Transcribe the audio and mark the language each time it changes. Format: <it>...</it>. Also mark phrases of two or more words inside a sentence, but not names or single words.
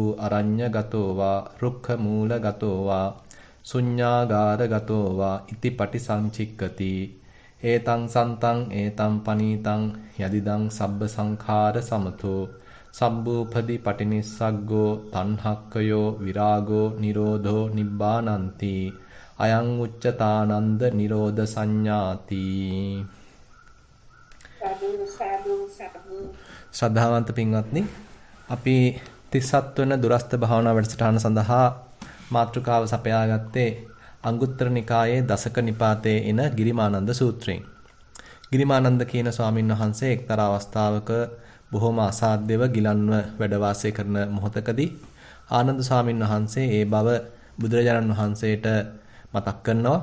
<pi>අරඤ්‍ය ගතෝ වා රුක්ඛ මූල ගතෝ වා ශුඤ්ඤාගාර ගතෝ වා ඉති පටිසංචික්කති ඒතං සන්තං ඒතං පනීතං යදිදං සබ්බ සංඛාර සමතෝ සම්බූපදි පටිනිස්සග්ගෝ තණ්හක්කයෝ විරාගෝ නිරෝධෝ නිබ්බානන්ති අයං උච්චතානන්ද නිරෝධ සංඥාති.</pi> <si>ශ්‍රද්ධාවන්ත පින්වත්නි, අපි 37 වන දුරස්ත භාවනා වැඩසටහන සඳහා මාතෘකාව සපයාගත්තේ අංගුත්තර නිකායේ දසක නිපාතයේ එන ගිරිමානන්ද සූත්‍රයෙන්. ගිරිමානන්ද කියන ස්වාමින් වහන්සේ එක්තරා අවස්ථාවක බොහොම අසාධ්‍යව ගිලන්ව වැඩ වාසය කරන මොහොතකදී ආනන්ද ස්වාමින් වහන්සේ ඒ බව බුදුරජාණන් වහන්සේට මතක් කරනවා.</si>